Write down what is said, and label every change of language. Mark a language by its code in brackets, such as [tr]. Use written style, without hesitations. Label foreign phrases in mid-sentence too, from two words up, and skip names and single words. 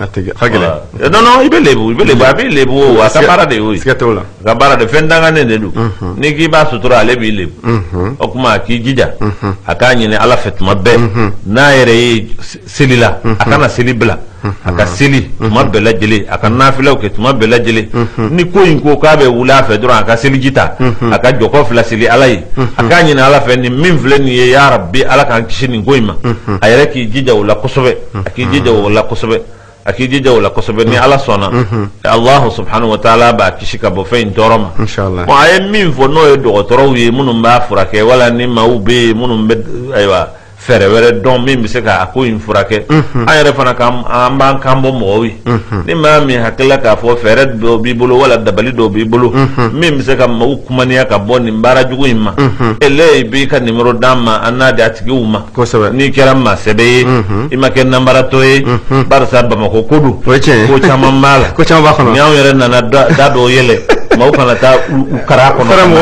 [bm] ye non i bɛ lebu a b'i lebu o a ka baara de y'o ye a ka baara de fɛn danganen de don n'i k'i b'a sutura ale b'i lebu o kuma a k'i jija a k'a ɲini ala fɛ tuma bɛɛ n'a yɛrɛ ye seli la a kana seli bila a ka seli tuma bɛɛ lajɛlen a ka nafilaw kɛ tuma bɛɛ lajɛlen ni ko in ko k'a bɛ wuli a fɛ dɔrɔn a ka seliji ta a ka jɔkɔ fila seli ala ye a k'a ɲini ala fɛ nin min filɛ nin ye [ar] يا ربي [bm] ala k'an kisi nin ko in ma a yɛrɛ k'i jija o la kosɛbɛ a k'i jija o la kosɛbɛ a k'i jija o la kosɛbɛ ni ala sɔnna [ar] الله سبحانه وتعالى [bm] b'a kisi ka bɔ fɛn in tɔɔrɔ ma bon a ye min fɔ n'o ye dɔgɔtɔrɔw ye minnu b'a furakɛ wala ni maaw bɛ yen minnu bɛ ayiwa fɛɛrɛ wɛrɛ dɔn min bɛ se ka a ko in furakɛ an yɛrɛ fana an b'an kan bɔ mɔgɔw ye ni maa min hakilila k'a fɔ fɛɛrɛ dɔw b'i bolo wala dabali dɔw b'i bolo min bɛ se ka maaw kumaniya ka bɔ nin baara jugu in ma i b'i ka nimero d'an ma an n'a di a tigiw ma n'i kɛra maa sɛbɛ ye i ma kɛ nanbaratɔ ye barisa Bamakɔ ko don ko caman b'a la ni anw yɛrɛ nana da dɔw yɛlɛ maaw kana taa u kara kɔnɔ